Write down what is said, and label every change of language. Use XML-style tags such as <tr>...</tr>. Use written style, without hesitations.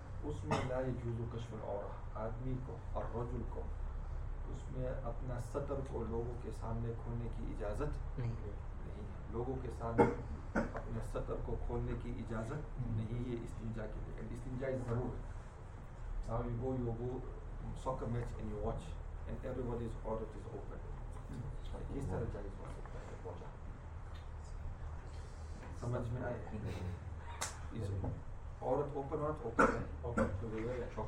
<ur>اس میں</ur> <ar>لا يجوز كشف العورت.</ar> <ur>آدمی کو اور رجل کو اس میں اپنا ستر کو لوگوں کے سامنے کھولنے کی اجازت نہیں ہے. لوگوں کے سامنے اپنے ستر کو کھولنے کی اجازت نہیں ہے استنجا کے لیے. استنجا ضرور ہے.</ur> <en>Now you go soccer match and you watch and everybody's outlet is open.</en> <ur>کس طرح جائے گا سمجھ میں آئے؟ عورت</ur> <en>open out open</en>